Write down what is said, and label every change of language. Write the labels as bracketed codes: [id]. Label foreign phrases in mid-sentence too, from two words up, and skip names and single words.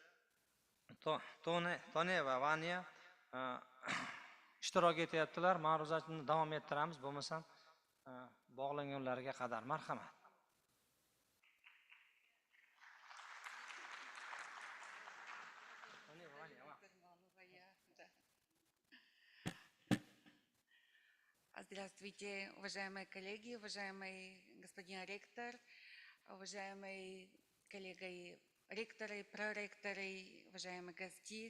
[uz] Toneva Vanya ishtirok etyaptilar. Ma'ruzani davom ettiramiz, bo'lmasam bog'langanlarga qadar. Marhamat. [ru] Здравствуйте, уважаемые коллеги, уважаемый господин ректор, уважаемые коллеги ректоры, проректоры, уважаемые гости.